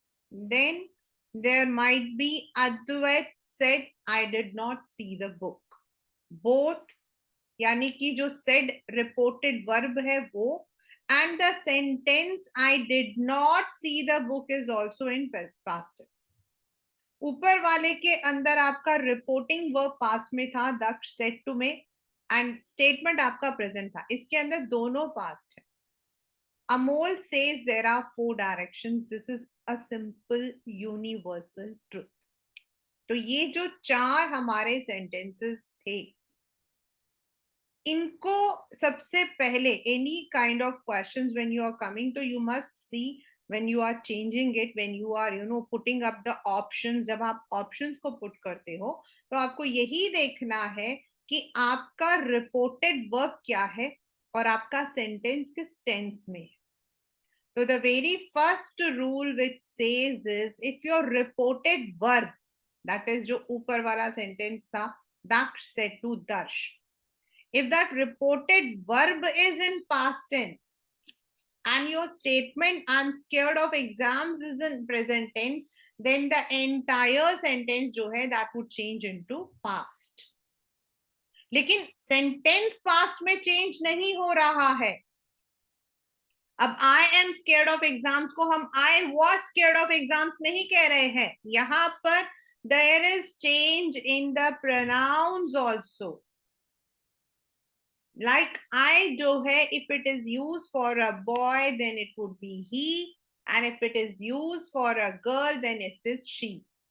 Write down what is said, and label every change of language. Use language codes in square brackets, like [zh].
[en] Then there might be Advait said, I did not see the book. Both, [hi] यानी कि जो [en] said reported verb [hi] है वो, [en] and the sentence I did not see the book is also in past tense. [hi] ऊपर वाले के अंदर आपका रिपोर्टिंग वर्ब पास्ट में था, दक्ष सेड टू में, [en] and [hi] स्टेटमेंट आपका प्रेजेंट था. इसके अंदर दोनों पास्ट है. [en] Amol says there are 4 directions. This is a simple universal truth. [hi] तो ये जो 4 हमारे सेंटेंसेस थे, इनको सबसे पहले [en] any kind of questions when you are coming to, you must see when you are changing it, when you are putting up the options. [hi] जब आप options को put करते हो तो आपको यही देखना है कि आपका reported verb क्या है और आपका sentence किस tense में है. [en] So the very first rule which says is if your reported verb, that is [hi] जो ऊपर वाला [en] sentence था, Daksh said to Darsh, if that reported verb is in past tense and your statement I'm scared of exams is in present tense, then the entire sentence [hi] जो है [en] that would change into past. [hi] लेकिन sentence past में change नहीं हो रहा है. अब [en] I am scared of exams [hi] को हम [en] I was scared of exams [hi] नहीं कह रहे हैं. यहाँ पर [en] there is change in the pronouns also. Like I [hi] जो है, [en] if it is used for a boy, then it would be he, and if it is used for a girl, then it is she.